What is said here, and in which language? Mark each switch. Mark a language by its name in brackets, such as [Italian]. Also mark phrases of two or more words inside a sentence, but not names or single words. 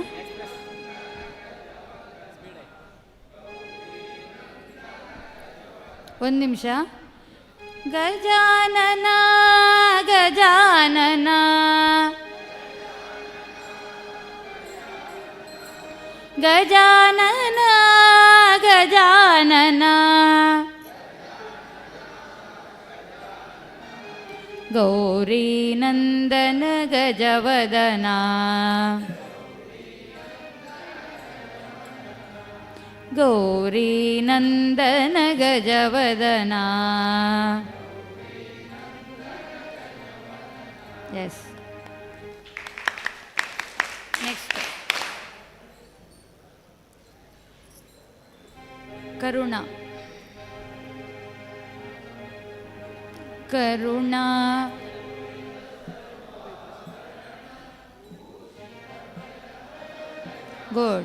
[Kannada] ಒಂದು ನಿಮಿಷ. ಗಜಾನನ ಗಜಾನನ ಗಜಾನನ ಗಜಾನನ ಗೌರಿ ನಂದನ ಗಜವದನ ಗೌರಿ ನಂದನ ಗಜವದನ. ಎಸ್. ನೆಕ್ಸ್ಟ್ ಕರುಣ. ಕರುಣಾ ಗುಡ್.